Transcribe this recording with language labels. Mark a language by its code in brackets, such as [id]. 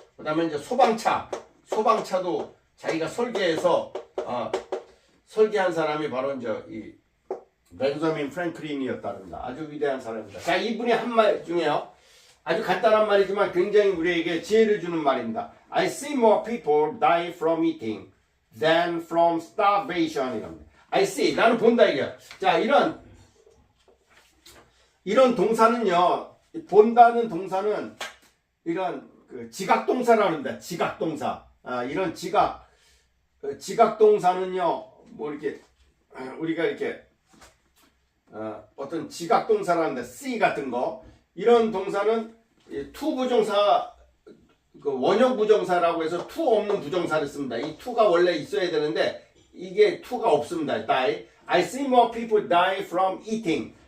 [ko] 그 다음에 이제 소방차도 자기가 설계해서 설계한 사람이 바로 이제 이 벤저민 프랭클린이었답니다. 아주 위대한 사람입니다. 자, 이분이 한 말 중에요, 아주 간단한 말이지만 굉장히 우리에게 지혜를 주는 말입니다. [en] I see more people die from eating than from starvation. [ko] 이랍니다. [en] I see, [ko] 나는 본다 이게. 자, 이런 동사는요, 본다는 동사는 이런 지각동사라고 합니다. 지각동사. 이런 지각동사는요, 뭐 이렇게 우리가 이렇게 어떤 지각동사라는데 see 같은 거, 이런 동사는 to 부정사, 원형 부정사라고 해서 to 없는 부정사를 씁니다. 이 to가 원래 있어야 되는데 이게 to가 없습니다. [en] die. I see more people die from eating.